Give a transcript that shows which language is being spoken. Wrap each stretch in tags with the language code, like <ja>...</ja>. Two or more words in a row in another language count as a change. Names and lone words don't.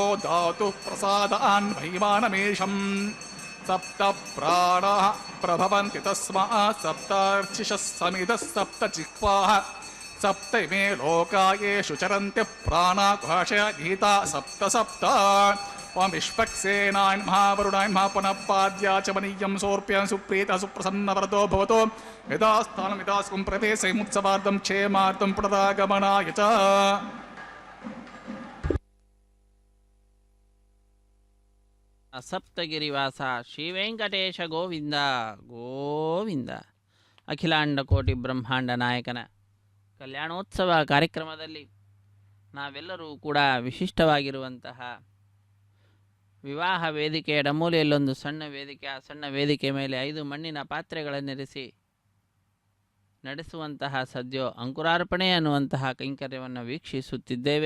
<sa>धातुः प्रसादान् महिमानमेषम् सप्त प्राणाः प्रभवन्ति तस्मात् सप्तार्चिषः समिधः सप्त जिह्वाः सप्त इमे लोकायेषु चरन्ति प्राणा गुहाशय गीता सप्त सप्त ओम विश्वक्सेनाय महावरुणाय महापुनःपाद्या च मनीयं सोऽर्प्यं सुप्रीतः सुप्रसन्नवरदो भवतो यदास्थानं यदास्कुं प्रवेशमुत्सवार्थं क्षेमार्थं पुनरागमनाय च</sa> <kn>ಸಪ್ತಗಿರಿವಾಸ ಶ್ರೀ ವೆಂಕಟೇಶ ಗೋವಿಂದ ಗೋವಿಂದ. ಅಖಿಲಾಂಡ ಕೋಟಿ ಬ್ರಹ್ಮಾಂಡ ನಾಯಕನ ಕಲ್ಯಾಣೋತ್ಸವ ಕಾರ್ಯಕ್ರಮದಲ್ಲಿ ನಾವೆಲ್ಲರೂ ಕೂಡ ವಿಶಿಷ್ಟವಾಗಿರುವಂತಹ ವಿವಾಹ ವೇದಿಕೆಯ ಎಡಮೂಲೆಯಲ್ಲೊಂದು ಸಣ್ಣ ವೇದಿಕೆ, ಆ ಸಣ್ಣ ವೇದಿಕೆ ಮೇಲೆ 5 ಮಣ್ಣಿನ ಪಾತ್ರೆಗಳನ್ನಿರಿಸಿ ನಡೆಸುವಂತಹ ಸದ್ಯೋ ಅಂಕುರಾರ್ಪಣೆ ಅನ್ನುವಂತಹ ಕೈಂಕರ್ಯವನ್ನು ವೀಕ್ಷಿಸುತ್ತಿದ್ದೇವೆ.</kn>